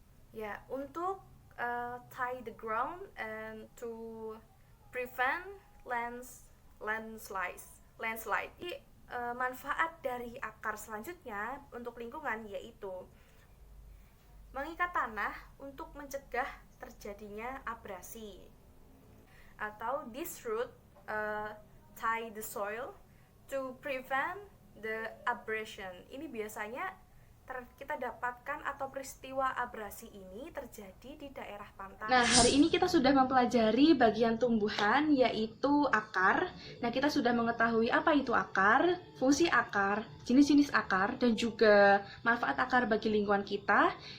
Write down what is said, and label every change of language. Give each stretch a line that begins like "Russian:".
Indonesian: Ya, untuk
English: tie the ground and to prevent landslide.
Indonesian: Jadi, manfaat dari akar selanjutnya untuk lingkungan yaitu mengikat tanah untuk mencegah terjadinya abrasi. Atau
English: this root tie the soil to prevent the abrasion.
Indonesian: Ini biasanya kita dapatkan atau peristiwa abrasi ini terjadi di daerah pantai. Nah, hari ini kita sudah mempelajari bagian tumbuhan yaitu akar. Nah, kita sudah mengetahui apa itu akar, fungsi akar, jenis-jenis akar, dan juga manfaat akar bagi lingkungan kita.